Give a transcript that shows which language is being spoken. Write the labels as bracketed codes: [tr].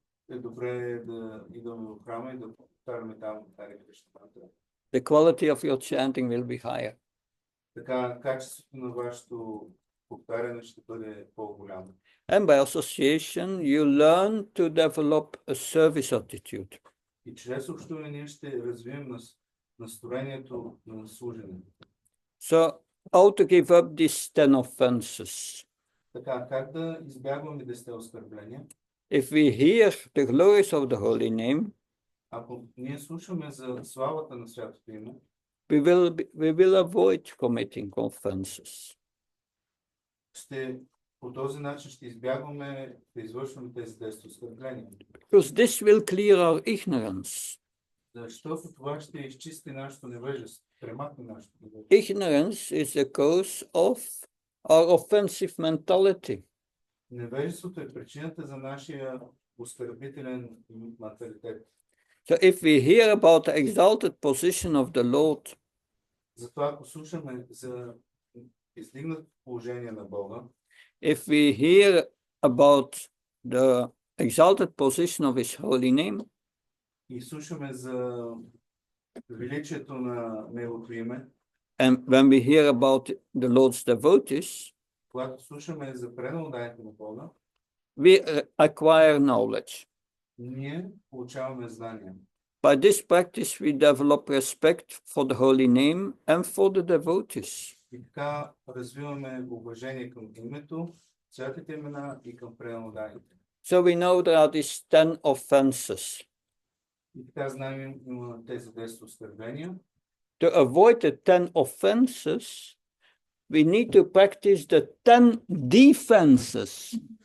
[bg] Е добре да идваме в храма и да повтаряме там Харе Кришна мантра. [en] The quality of your chanting will be higher. [bg] Така качеството на вашето повтаряне ще бъде по-голямо. [en] And by association, you learn to develop a service attitude. [bg] И чрез общуване ние ще развием настроението на служене. [en] So, how to give up these 10 offenses? [bg] Така, как да избягваме 10 оскърбления? [en] If we hear the glories of the holy name, [bg] Ако ние слушаме за славата на святото име, [en] we will avoid committing offenses. [bg] по този начин ще избягваме да извършваме тези 10 оскърбления. [en] Because this will clear our ignorance. [bg] Защото това ще изчисти нашето невежество, премахне нашето невежество. [en] Ignorance is the cause of our offensive mentality. [bg] Невежеството е причината за нашия оскърбителен менталитет. [en] So if we hear about the exalted position of the Lord, [bg] Затова ако слушаме за издигнато положение на Бога, [en] if we hear about the exalted position of His holy name, [bg] и слушаме за величието на Неговото име, [en] and when we hear about the Lord's devotees, [bg] когато слушаме за преданните на Бога, [en] we acquire knowledge. [bg] ние получаваме знания. [en] By this practice, we develop respect for the holy name and for the devotees. [bg] И така развиваме уважение към името, святите имена и към преданните. [en] So we know there are these 10 offenses. [bg] И така знаем има тези 10 оскърбления. [en] To avoid the 10 offenses, we need to practice the 10 defenses.